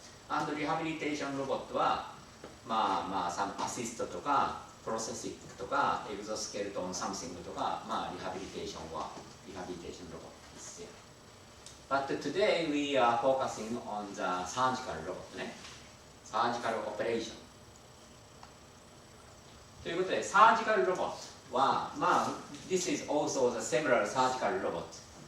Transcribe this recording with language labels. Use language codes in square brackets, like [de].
[ja] and リハビリテーションロボットは、 [en] some assist [ja] とか、プロセシックとか、エグゾスケルトンサムシングとか、リハビリテーションは、リハビリテーションロボットですよ。 [en] But today we are focusing on the surgical robot ね。 surgical operation。 [ja] ということで、サージカルロボットは、 [en] this is also the several surgical robots.